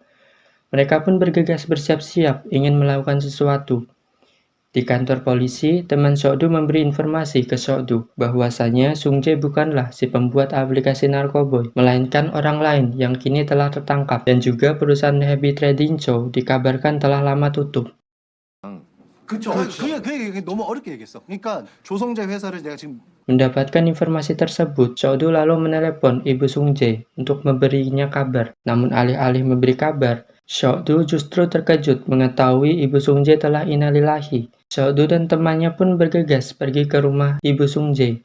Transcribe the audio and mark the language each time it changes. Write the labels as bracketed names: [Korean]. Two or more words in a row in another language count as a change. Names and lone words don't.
[Indonesian] Mereka pun bergegas bersiap-siap ingin melakukan sesuatu. Di kantor polisi, teman Sokdu memberi informasi ke Sokdu bahwasanya Sungjae bukanlah si pembuat aplikasi Narkoboy, melainkan orang lain yang kini telah tertangkap, dan juga perusahaan Happy Trading Show dikabarkan telah lama tutup. [Korean] 그쵸. 그 너무 어렵게 얘기했어. 그러니까 조성재 회사를 내가 지금 [Indonesian] Mendapatkan informasi tersebut, Sokdu lalu menelepon Ibu Sungjae untuk memberinya kabar. Namun alih-alih memberi kabar, Sokdu justru terkejut mengetahui Ibu Sungjae telah innalillahi. Sokdu dan temannya pun bergegas pergi ke rumah Ibu Sungjae.